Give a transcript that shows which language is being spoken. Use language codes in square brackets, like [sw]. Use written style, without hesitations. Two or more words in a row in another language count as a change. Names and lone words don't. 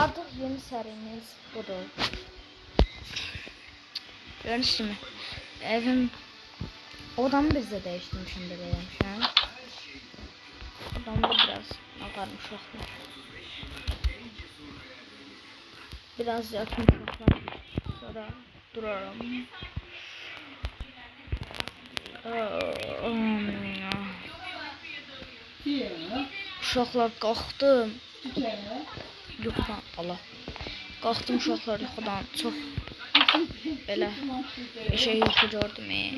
[tr] Artık yeni serimiz budur. Gördünüz mü? Evim, odamı bizde değiştirmişim bebeğim şu an. Odamda biraz akarmış uşaqlar. Biraz yakın uşaqlar. [az] Sonra durarım. Uşaqlar qalxdım. Yuxudan Allah. Qalxdım uşaqlar yuxudan, çox belə şey yuxu gördüm.